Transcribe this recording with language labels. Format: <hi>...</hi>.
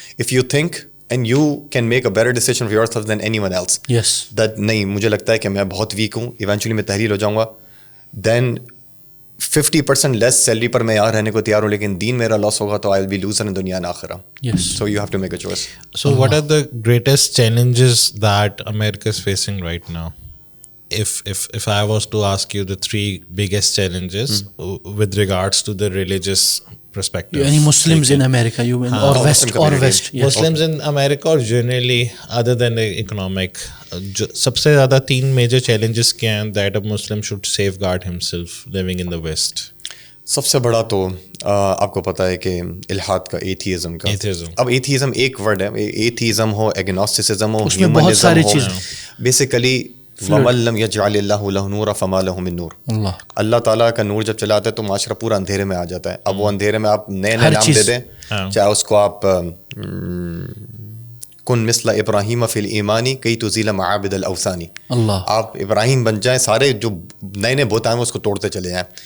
<en>if you think and you can make a better decision for yourself than anyone else,</en> <ur>that نہیں مجھے لگتا ہے کہ میں بہت ویک ہوں, ایونچولی میں تحلیل ہو جاؤں گا, دین 50% لیس سیلری پر میں یہاں رہنے کو تیار ہوں, لیکن دین میرا لاس ہوگا تو</ur> <en>I will be loser in</en> <ur>دنیا آخرہ.</ur> <en>So you have to make a choice. So what are the greatest challenges that America is facing right now? If I was to ask you the 3 biggest challenges with regards to the religious perspective. Any Muslims in America, you mean, or West, or West? Yes. Muslims in America or generally other than the economic,</en> <ur>سب سے زیادہ</ur> <en>3 major challenges</en> <ur>کیا ہیں</ur> <en>that a Muslim should safeguard himself living in the West?</en> <ur>سب سے بڑا تو آپ کو پتہ ہے کہ الحاد کا, ایتھیزم کا. اب ایتھیزم ایک ورڈ ہے, ایتھیزم ہو, ایگنوسٹسزم ہو, اس میں بہت ساری چیزیں.</ur> <ar>بیسیکلی وَمَن لَمْ يَجْعَلِ اللَّهُ لَهُ نُورًا فَمَا لَهُ مِن نُور.</ar> <ur>اللہ تعالیٰ کا نور جب چلا آتا ہے تو معاشرہ پورا اندھیرے میں آ جاتا ہے. اب وہ اندھیرے میں آپ نئے نئے نام دے دیں, چاہے اس کو آپ</ur> <ar>کن مثل ابراہیم فی الایمانی کئی تزیل معابد الاوثانی,</ar> <ur>آپ ابراہیم بن جائیں, سارے جو نئے نئے بت آئے ہیں اس کو توڑتے چلے جائیں.</ur>